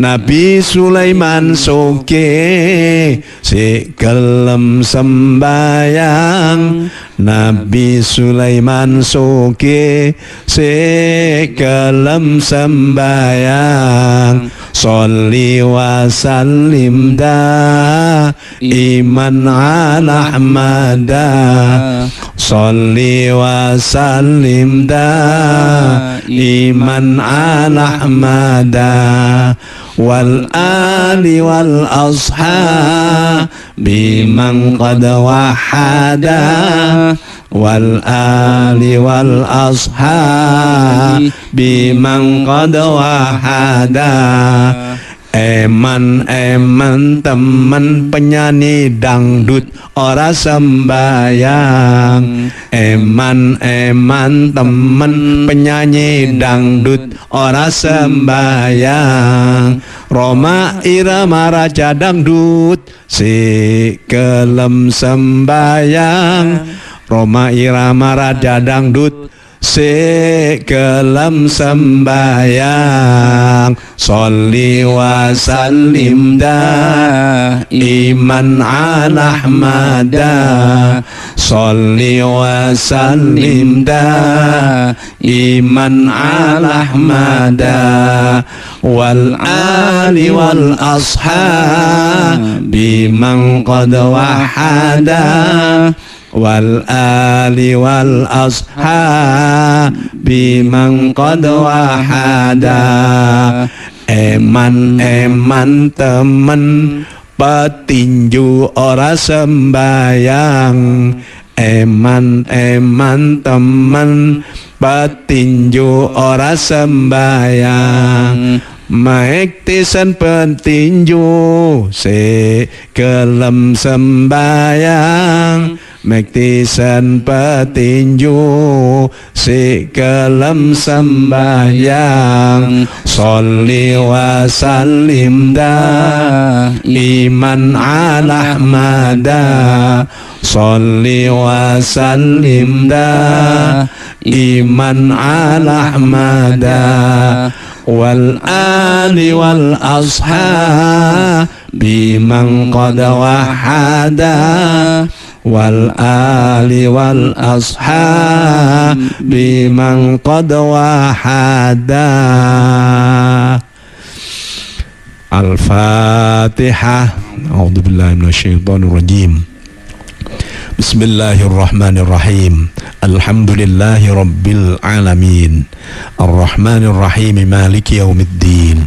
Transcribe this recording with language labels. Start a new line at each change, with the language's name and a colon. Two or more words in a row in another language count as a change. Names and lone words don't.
Javanese: Nabi Sulaiman soge si gelem sembayang. Nabi Sulaiman soge si gelem sembayang.
Arabic: صل وسلم دائما على أحمدا. صل وسلم دائما على أحمدا. والآل والأصحاب من قد وحدا. والآل والأصحاب من قد وحدا.
Javanese: Eman temen penyanyi dangdut ora sembayang. Eman temen penyanyi dangdut ora sembayang. Roma irama raja dangdut si gelem sembayang. Roma irama raja dangdut si gelem sembayang.
Arabic: صل وسلم دائما على أحمدا. صل وسلم دائما على أحمدا. والآل والأصحاب من قد وحدا. والآل والأصحاب من قد وحدا.
Javanese: Eman temen petinju ora sembayang. Eman temen petinju ora sembayang. Maektisan petinju si gelem sembayang. Mektisan petinju si gelem sembayang.
Arabic: صل وسلم دائما على أحمدا. صل وسلم دائما على أحمدا. والآل والأصحاب من قد وحدا. والآل والأصحاب من قد وحدا. الفاتحة. أعوذ بالله من الشيطان الرجيم. بسم الله الرحمن الرحيم. الحمد لله رب العالمين. الرحمن الرحيم. مالك يوم الدين.